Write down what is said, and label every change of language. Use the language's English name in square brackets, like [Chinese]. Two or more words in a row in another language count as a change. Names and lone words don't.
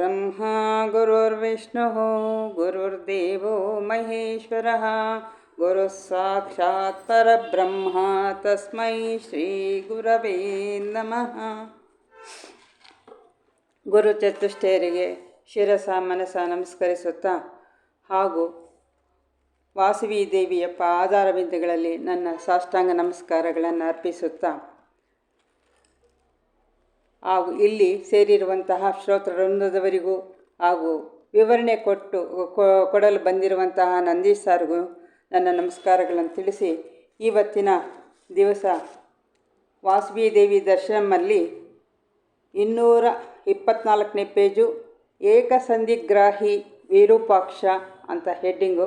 [Sanskrit] गुरुर्ब्रह्मा गुरुर्विष्णुः गुरुर्देवो महेश्वरः गुरुः साक्षात् परब्रह्म तस्मै ಶ್ರೀಗುರವೇ ನಮಃ. [Kannada] ಗುರು ಚತುಷ್ಟಯರಿಗೆ ಶಿರಸ ಮನಸ ನಮಸ್ಕರಿಸುತ್ತಾ ಹಾಗೂ ವಾಸವಿ ದೇವಿಯ ಪಾದಾರವಿಂದಗಳಲ್ಲಿ ನನ್ನ ಸಾಷ್ಟಾಂಗ ನಮಸ್ಕಾರಗಳನ್ನು ಅರ್ಪಿಸುತ್ತಾ ಹಾಗೂ ಇಲ್ಲಿ ಸೇರಿರುವಂತಹ ಶ್ರೋತೃವೃಂದದವರಿಗೂ ಹಾಗೂ ವಿವರಣೆ ಕೊಡಲು ಬಂದಿರುವಂತಹ ನಂದೀಶ್ ಸಾರ್ಗೂ ನನ್ನ ನಮಸ್ಕಾರಗಳನ್ನು ತಿಳಿಸಿ, ಇವತ್ತಿನ ದಿವಸ ವಾಸವಿ ದೇವಿ ದರ್ಶನಮಲ್ಲಿ 224ನೇ ಪೇಜು ಏಕಸಂಧಿಗ್ರಾಹಿ ವಿರೂಪಾಕ್ಷ ಅಂತ ಹೆಡ್ಡಿಂಗು.